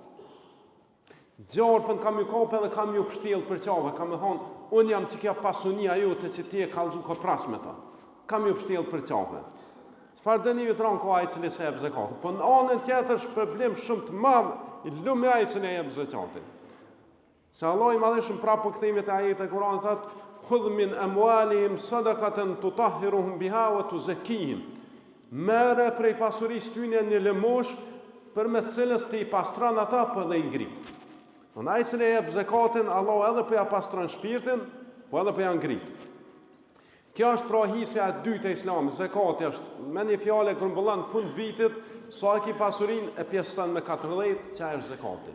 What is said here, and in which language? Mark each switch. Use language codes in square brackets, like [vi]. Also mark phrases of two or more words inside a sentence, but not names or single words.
[sq] Gjarpën kam ju kapë dhe kam ju mbështjell për qafe, kam e thonë unë jam që kja pasunia jote që ti e kallëzu kopras me ta. Kam ju mbështjell për qafe. Çfarë dënimi të ronë ka ai cili se jep zekatin. Po në anën tjetër është problem shumë të madh i lumë ai cili jep zekatin. Se Allah i madhëshëm prapë po kthehemi te ajete e Kuranit thot: [ar] "خذ من أموالهم صدقة تطهرهم بها وتزكيهم." [sq] Merre prej pasurisë tyre një lëmosh përmes cilës ti i pastron ata po dhe i ngrit. Në ai cili jep zekatin, Allah edhe po ja pastron shpirtin, po edhe po ja ngrit. Kjo është pra hisja e dytë e Islamit, zekati është me një fjalë grumbullon fund vitit, sa e ki pasurinë e pjesëton me 40, që është zekati.